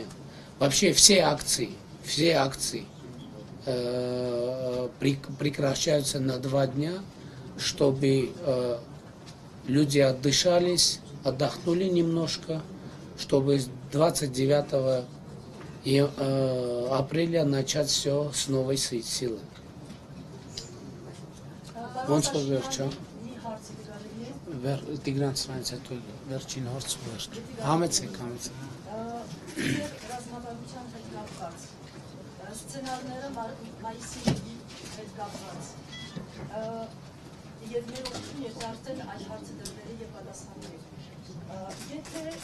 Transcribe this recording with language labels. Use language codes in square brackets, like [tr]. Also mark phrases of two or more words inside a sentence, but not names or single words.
[ru] Вообще все акции прекращаются на 2 дня, чтобы люди отдышались, отдохнули немножко, чтобы с 29 апреля начать все с новой силы. [hy] Ոնց որ վերջա։ Տիգրան սրանից հետո վերջին հարցը վերջ։ Համեցեք։ Ռազմավարության հետ կապված սցենարները մայիսի հետ կապված եւ մեր օգուտին եթե արդեն այդ հարցը դրվել է եւ պատասխանվել։ Եթե